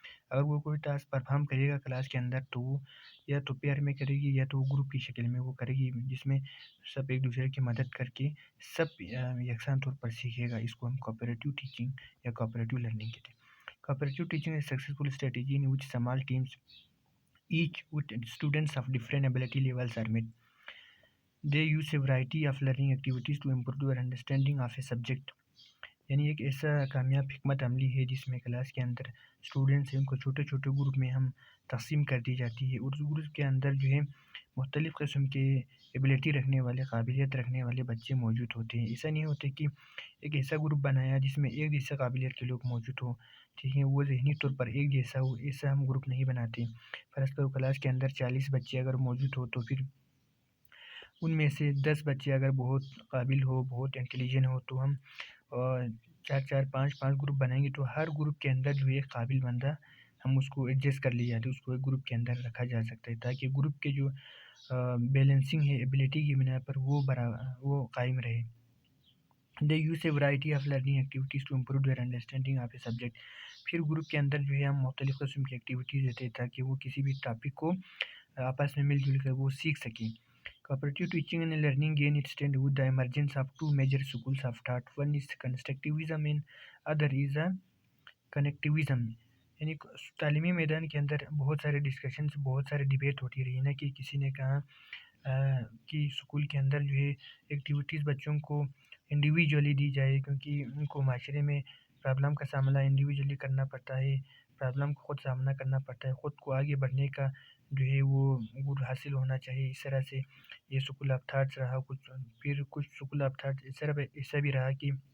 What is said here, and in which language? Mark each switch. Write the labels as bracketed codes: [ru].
[ur] اگر وہ کوئی ٹاسک پرفارم کرے گا کلاس کے اندر تو وہ یا تو پیئر میں کرے گی یا تو گروپ کی شکل میں وہ کرے گی، جس میں سب ایک دوسرے کی مدد کر کے سب یکساں طور پر سیکھے گا۔ اس کو ہم کوآپریٹو ٹیچنگ یا کوآپریٹو لرننگ کہتے ہیں۔ Cooperative teaching [en] is a successful strategy in which small teams, each with students of different ability levels are met. They use a variety of learning activities to improve their understanding of a subject. [ur] یعنی ایک ایسا کامیاب حکمت عملی ہے جس میں class کے اندر اسٹوڈنٹس ہیں ان کو چھوٹے چھوٹے گروپ میں ہم تقسیم کر دی جاتی ہے، اور اس گروپ کے اندر جو ہے مختلف قسم کے ایبلٹی رکھنے والے، قابلیت رکھنے والے بچے موجود ہوتے ہیں۔ ایسا نہیں ہوتا کہ ایک ایسا گروپ بنایا جس میں ایک جیسا قابلیت کے لوگ موجود ہوں، ٹھیک ہے، وہ ذہنی طور پر ایک جیسا ہو، ایسا ہم گروپ نہیں بناتے۔ فرض کرو کلاس کے اندر 40 بچے اگر موجود ہو تو پھر ان میں سے 10 بچے اگر بہت قابل ہو، بہت انٹیلیجنٹ ہو، تو ہم چار چار پانچ پانچ گروپ بنائیں گے، تو ہر گروپ کے اندر جو ایک قابل بندہ ہم اس کو ایڈجسٹ کر لیا جاتا ہے، اس کو ایک گروپ کے اندر رکھا جا سکتا ہے، تاکہ گروپ کے جو بیلنسنگ ہے ایبلٹی کی بنا پر وہ قائم رہے۔ [en] They use a variety of learning activities to improve their understanding of a subject. [ur] پھر گروپ کے اندر جو ہے ہم مختلف قسم کی ایکٹیویٹیز دیتے ہیں تاکہ وہ کسی بھی ٹاپک کو آپس میں مل جل کر وہ سیکھ سکیں۔ [en] Cooperative teaching and learning gain its strength with the emergence of two major schools of thought. One is constructivism and other is connectivism. [ur] یعنی تعلیمی میدان کے اندر بہت سارے ڈسکشنز، بہت سارے ڈیبیٹ ہوتی رہی نا، کہ کسی نے کہا کہ اسکول کے اندر جو ہے ایکٹیویٹیز بچوں کو انڈیویجولی دی جائے، کیونکہ ان کو معاشرے میں پرابلم کا سامنا انڈیویجولی کرنا پڑتا ہے، پرابلم کو خود سامنا کرنا پڑتا ہے، خود کو آگے بڑھنے کا جو ہے وہ گر حاصل ہونا چاہیے۔ اس طرح سے یہ سکول آف تھاٹس رہا، کچھ سکول آف تھاٹس ایسا بھی رہا کہ